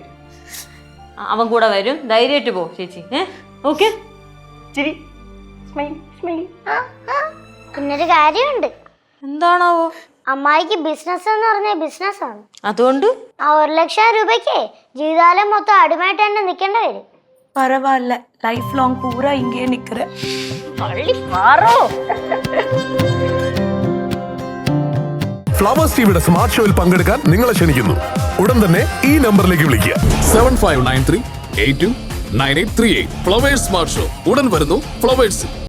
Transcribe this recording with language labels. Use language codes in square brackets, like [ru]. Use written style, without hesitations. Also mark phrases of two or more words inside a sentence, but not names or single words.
[ml] അവൻ കൂടെ വരും, ധൈര്യമായിട്ട് പോ ചേച്ചി. ഓക്കെ. ചിരി [en] smile smile. [ml] പിന്നൊരു കാര്യമുണ്ട്. എന്താണാവോ? അമ്മായിക്ക് ബിസിനസ് എന്ന് പറഞ്ഞ ബിസിനസ്സാണ്. അതുകൊണ്ട് ആ 1 ലക്ഷം രൂപയ്ക്ക് ജീവിതകാലം മൊത്തം അടിമയായിട്ട് തന്നെ നിൽക്കേണ്ടി വരും. [ta] பரவாயில்ல, [en] life long [ta] பூரா இங்கேயே நிக்கிறேன். [ml] ഫ്ലവേഴ്സ് ടിവിയുടെ സ്മാർട്ട് ഷോയിൽ പങ്കെടുക്കാൻ നിങ്ങളെ ക്ഷണിക്കുന്നു. ഉടൻ തന്നെ ഈ നമ്പറിലേക്ക് വിളിക്കുക. 7593 829838. ഫ്ലവേഴ്സ് സ്മാർട്ട് ഷോ ഉടൻ വരുന്നു ഫ്ലവേഴ്സിൽ.